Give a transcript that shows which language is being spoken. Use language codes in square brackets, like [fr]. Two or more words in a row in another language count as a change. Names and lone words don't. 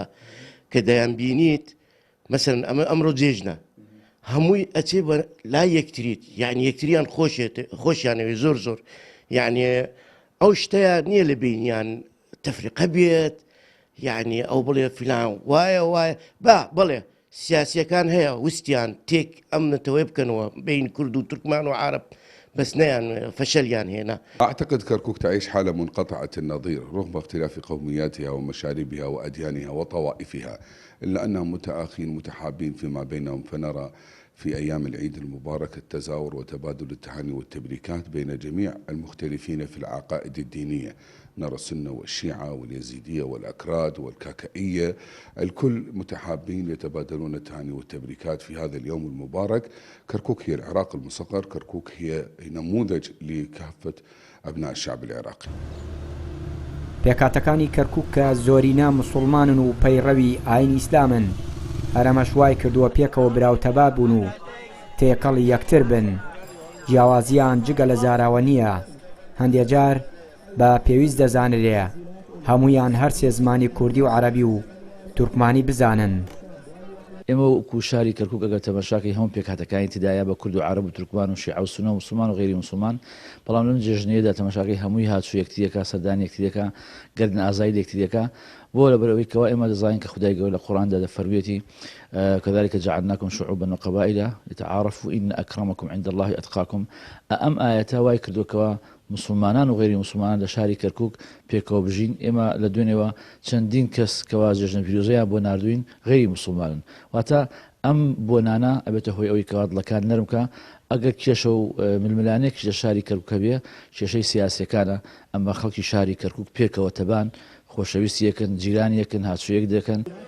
[ckb] کە دەیان بینیت مەسەرەن ئەمڕۆ جێژنە هەمووی ئەچێ بە لای یەکتریت، یعنی یەکتریان خۆشیانەوێ زۆر زۆر، یعنی ئەو شتەیە نییە لە بینیان تەفریقە بێت، یعنی ئەو بڵێ فلان وایە بڵێ سیاسیەکان هەیە وستیان تێک ئەم نەتەوەی بکەنەوە بین کورد و تورکمان و عرب [ar] بس نيان فشليان هنا. أعتقد كركوك تعيش حالة منقطعة النظير رغم اختلاف قومياتها ومشاربها وأديانها وطوائفها، إلا أنهم متآخين متحابين فيما بينهم. فنرى في أيام العيد المبارك التزاور وتبادل التهاني والتبريكات بين جميع المختلفين في العقائد الدينية. نرى السنة والشيعة واليزيدية والأكراد والكاكائية الكل متحابين يتبادلون التهاني والتبريكات في هذا اليوم المبارك. كركوك هي العراق المصغر، كركوك هي نموذج لكافة أبناء الشعب العراقي. [ckb] پێکاتەکانی کەرکووک کە زۆرینە موسڵمانن و پەیڕەوی ئاین ئیسلامن هەرەمەش وای کردووە پێکەوە براوتەبار بوون و تێکەڵی یەکتر بن. جیاوازیان جگە لە زاراوە نییە، هەندێک جار بە پێویست دەزانرێ هەمویان هەرسێ زمانی کوردی و عەرەبی و تورکمانی بزانن. ئێمە وەکو شاری کەرکووک ئەگەر تەماشاکەی هەموو پێکهاتەکانی تدایە بە کورد و عەرەب و تورکمان و شیعە و سونە و موسڵمان و غەیری موسڵمان، بەڵام لەم جێژنەیەدا تەماشاکەی هەمووی هاتوو یەکتریەکە، سەردانی یەکتریەکە، گەردن ئازایی یەکتریەکە، بۆ لەبەرەوەی کەوا ئێمە دەزانین کە خودای گەورە لە قورئاندا دەفەرموویەتی [ar] كذلك جعلناكم شعوبا وقبائل لتعارفوا إن أكرمكم عند الله أتقاكم. [ckb] ئەم ئاەتە وای کردوکەوە مسلمانان و غیری مسلمانان لە شاری کەرکووک پێکەوە بژین. ئێمە لە دوێنێەوە چەندین کەس کەوا جێژنە پیرۆزەیان بۆ نردوین غیری مسلمانن، واتە ئەم بۆنانە ئەبێتە هۆی ئەوەی کەوا دڵەکان نەرمکە. ئەگەر کێشە و ململانێکیش لە شاری کەرکووکە بێ کێشەی سیاسیەکانە، ئەمە خەڵکی شاری کەرکووک پێکەوە تەبان خۆشەویستی یەکن، جیرانی یەکن، هاتوویەک دەکەن.